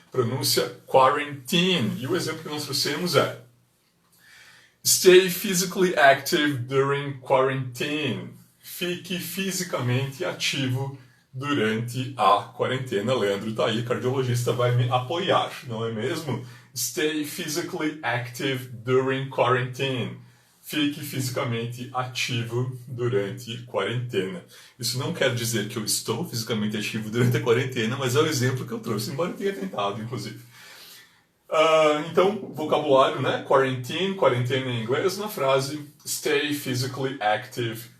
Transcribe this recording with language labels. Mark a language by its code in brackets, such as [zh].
[pt] Pronúncia quarantine. E o exemplo que nós trouxemos é: [en] Stay physically active during quarantine. [pt] Fique fisicamente ativo durante a quarentena. Leandro tá aí, cardiologista, vai me apoiar, não é mesmo? [en] Stay physically active during quarantine. [pt] Fique fisicamente ativo durante quarentena. Isso não quer dizer que eu estou fisicamente ativo durante a quarentena, mas é o exemplo que eu trouxe, embora eu tenha tentado, inclusive. Então, vocabulário, né? Quarantine, quarentena em inglês, na frase [en] Stay physically active